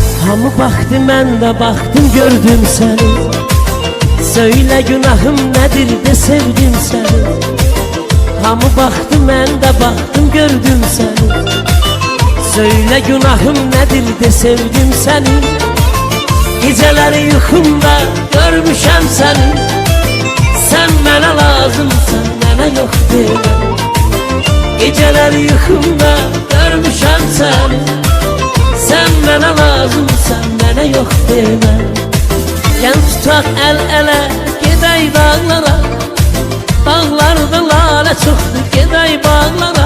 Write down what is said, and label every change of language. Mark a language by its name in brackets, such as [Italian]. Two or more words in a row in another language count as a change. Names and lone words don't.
[Azerbaijani] Hamı baktı, mən de baktım, gördüm seni. [Turkish] Söyle günahım nedir de sevdim seni. [Azerbaijani] Hamı baktı, mən de baktım, gördüm seni. [Turkish] Söyle günahım nedir de sevdim seni. [Azerbaijani] Geceleri yuxumda görmüşəm seni. Sen mənə lazımsan, mənə yox demə. Geceleri yuxumda görmüşəm seni. Sen mənə lazımsan, mənə yox demə. Gel tutaq əl-ələ, gedək dağlara. Dağlarda lalə çoxdur, gedək bağlara.